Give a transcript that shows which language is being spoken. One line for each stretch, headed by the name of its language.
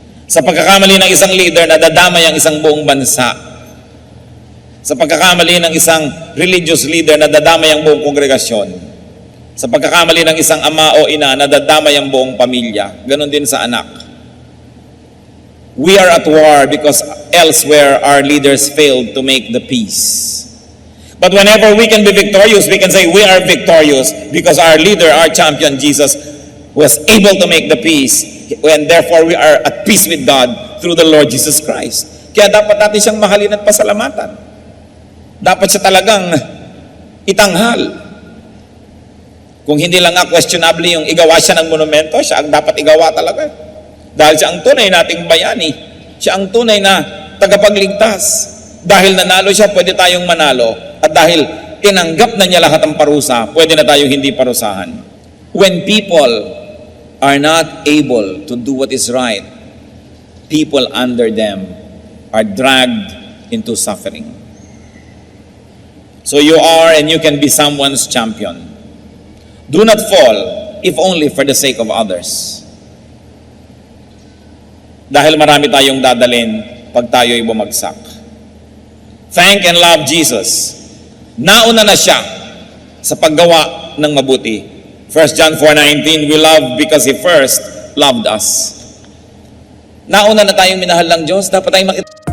Filipino: Sa pagkakamali ng isang leader, nadadamay ang isang buong bansa. Sa pagkakamali ng isang religious leader, nadadamay ang buong kongregasyon. Sa pagkakamali ng isang ama o ina, nadadamay ang buong pamilya. Ganon din sa anak.
English: We are at war because elsewhere our leaders failed to make the peace. But whenever we can be victorious, we can say we are victorious because our leader, our champion, Jesus, was able to make the peace. And therefore we are at peace with God through the Lord Jesus Christ.
Filipino: Kaya dapat natin siyang mahalin at pasalamatan. Dapat siya talagang itanghal. Kung hindi lang nga questionable yung igawa siya ng monumento, siya ang dapat igawa talaga. Dahil siya ang tunay nating bayani. Siya ang tunay na tagapagligtas. Dahil nanalo siya, pwede tayong manalo. At dahil tinanggap na niya lahat ng parusa, pwede na tayong hindi parusahan.
English: When people are not able to do what is right, people under them are dragged into suffering. So you are and you can be someone's champion. Do not fall, if only for the sake of others.
Filipino: Dahil marami tayong dadalhin pag tayo'y bumagsak.
English: Thank and love Jesus.
Filipino: Nauna na siya sa paggawa ng mabuti.
English: 1 John 4:19, we love because He first loved us.
Filipino: Nauna na tayong minahal ng Diyos, dapat tayong makita.